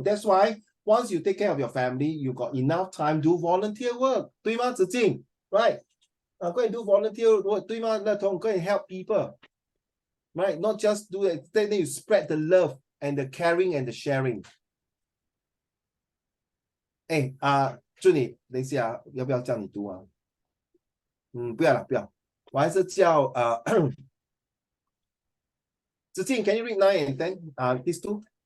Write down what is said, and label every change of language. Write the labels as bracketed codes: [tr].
[en] That's why once you take care of your family, you got enough time to do volunteer work. [zh] 对吗，子敬? [en] Right? Go and do volunteer work. [zh] 对吗， [en] 乐彤? Go and help people. Right? Not just do it. Then you spread the love and the caring and the sharing. [zh] 哎，祝你等一下，要不要叫你读啊？不要了，不要。我还是叫 [en] 子敬 can you read 9 and 10? These two?